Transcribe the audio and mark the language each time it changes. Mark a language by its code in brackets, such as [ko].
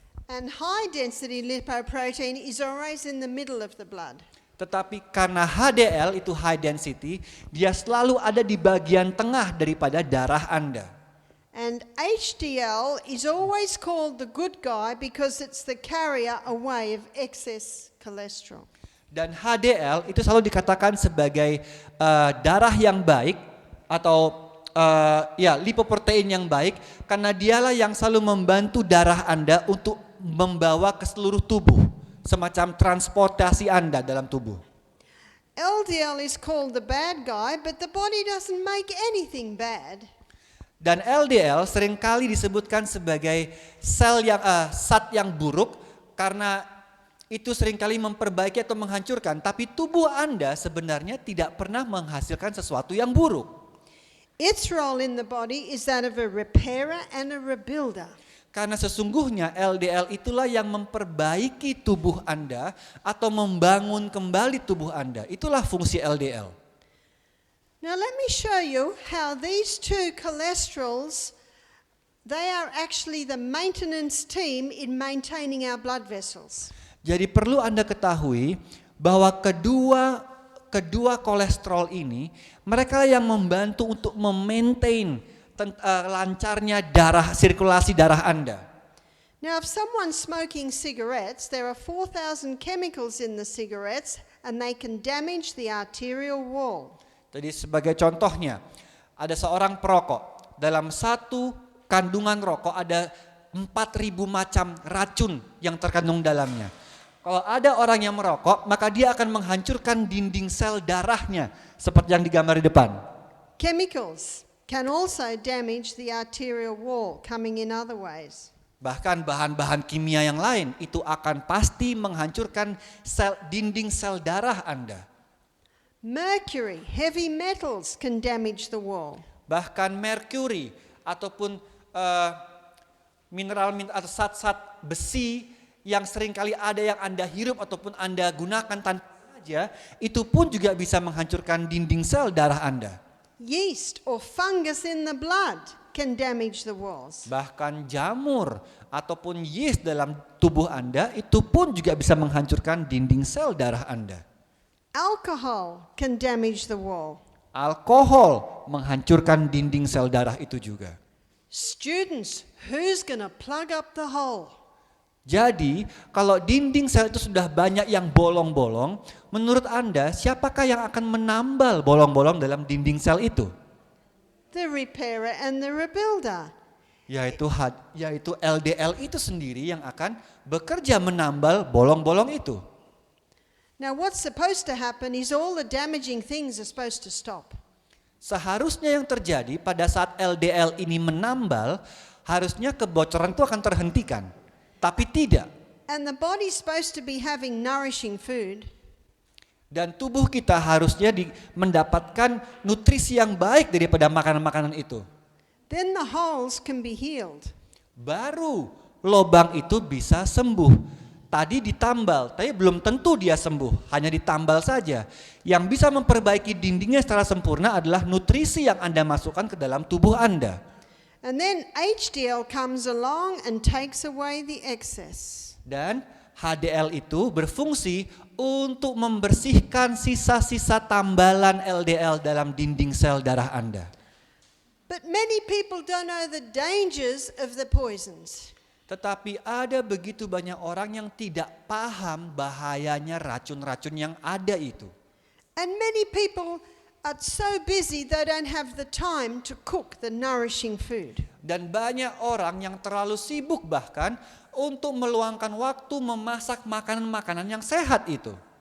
[en] And high density lipoprotein is always in the middle of the blood. [id] Tetapi karena HDL itu high density, dia selalu ada di bagian tengah daripada darah Anda. [en] And HDL is always called the good guy because it's the carrier away of excess cholesterol. [id] Dan HDL itu selalu dikatakan sebagai darah yang baik atau lipoprotein yang baik karena dialah yang selalu membantu darah Anda untuk membawa ke seluruh tubuh, semacam transportasi Anda dalam tubuh. [en] LDL is called the bad guy, but the body doesn't make anything bad. [id] Dan LDL seringkali disebutkan sebagai zat yang buruk karena itu seringkali memperbaiki atau menghancurkan, tapi tubuh Anda sebenarnya tidak pernah menghasilkan sesuatu yang buruk. [en] Its role in the body is that of a repairer and a rebuilder. [id] Karena sesungguhnya LDL itulah yang memperbaiki tubuh Anda atau membangun kembali tubuh Anda. Itulah fungsi LDL. [en] Now let me show you how these two cholesterols, they are actually the maintenance team in maintaining our blood vessels. [id] Jadi perlu Anda ketahui bahwa kedua kolesterol ini mereka yang membantu untuk memaintain lancarnya sirkulasi darah Anda. [en] Now if someone's smoking cigarettes, there are 4,000 chemicals in the cigarettes and they can damage the arterial wall. [id] Jadi sebagai contohnya, ada seorang perokok, dalam satu kandungan rokok ada 4.000 macam racun yang terkandung dalamnya. Kalau ada orang yang merokok, maka dia akan menghancurkan dinding sel darahnya, seperti yang digambar di depan. [en] Chemicals can also damage the arterial wall, coming in other ways. [id] Bahkan bahan-bahan kimia yang lain itu akan pasti menghancurkan dinding sel darah Anda. [en] Mercury, heavy metals can damage the wall. [id] Bahkan merkuri ataupun mineral atau zat-zat besi yang seringkali ada yang Anda hirup ataupun Anda gunakan tanpa sengaja, itu pun juga bisa menghancurkan dinding sel darah Anda. [en] Yeast or fungus in the blood can damage the walls. [id] Bahkan jamur ataupun yeast dalam tubuh Anda itu pun juga bisa menghancurkan dinding sel darah Anda. [en] Alcohol can damage the wall. [id] Alkohol menghancurkan dinding sel darah itu juga. [en] Students, who's going to plug up the hole? [id] Jadi, kalau dinding sel itu sudah banyak yang bolong-bolong, menurut Anda siapakah yang akan menambal bolong-bolong dalam dinding sel itu? [en] The repairer and the rebuilder. [id] Yaitu LDL itu sendiri yang akan bekerja menambal bolong-bolong itu. [en] Now, what's supposed to happen is all the damaging things are supposed to stop. [id] Seharusnya yang terjadi pada saat LDL ini menambal, harusnya kebocoran itu akan terhentikan. Tapi tidak. [en] And the body's supposed to be having nourishing food. [id] Dan tubuh kita harusnya mendapatkan nutrisi yang baik daripada makanan-makanan itu. [en] Then the holes can be healed. [id] Baru lobang itu bisa sembuh. Tadi ditambal, tapi belum tentu dia sembuh, hanya ditambal saja. Yang bisa memperbaiki dindingnya secara sempurna adalah nutrisi yang Anda masukkan ke dalam tubuh Anda. [en] And then HDL comes along and takes away the excess. [id] Dan HDL itu berfungsi untuk membersihkan sisa-sisa tambalan LDL dalam dinding sel darah Anda. [en] But many people don't know the dangers of the poisons. [id] Tetapi ada begitu banyak orang yang tidak paham bahayanya racun-racun yang ada itu. [en] And many people are so busy they don't have the time to cook the nourishing food. [id] Dan banyak orang yang terlalu sibuk bahkan untuk meluangkan waktu memasak makanan-makanan yang sehat itu.